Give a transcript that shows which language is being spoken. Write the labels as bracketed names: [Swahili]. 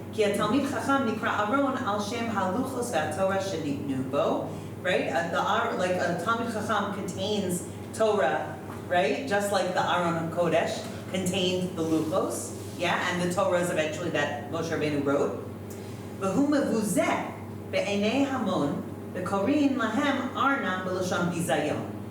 [Hebrew] כי התלמיד חכם נקרא ארון על שם הלוחos והתורה שניתנו בו, [English] right? Like a Talmid Chacham contains Torah, right? Just like the Aron HaKodesh contained the luchos, yeah? And the Torah is eventually that Moshe Rabbeinu wrote. [Hebrew] והוא מבוזה בעיני המון וקוראים להם ארנם בלשון ביזיון.